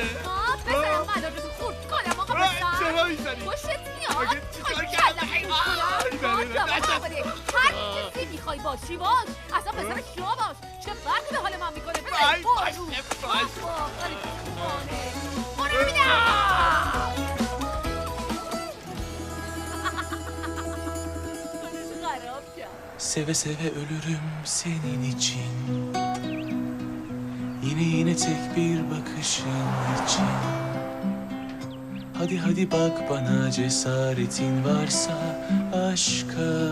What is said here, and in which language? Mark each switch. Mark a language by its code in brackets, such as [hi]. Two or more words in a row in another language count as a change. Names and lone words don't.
[fa] بزنم ملاجتو خورد کنم آقا بزن. چرا میزنی؟ خوشت میاد؟ آگه چیکار کردم؟ هر کسی میخوای باشی باش. اصلا پسر شما باش. چه فرقی به حال من میکنه؟ باش برو ببینم. [tr] Seve seve ölürüm senin için. Yine tek bir bakışın için. Hadi hadi bak bana cesaretin varsa aşka.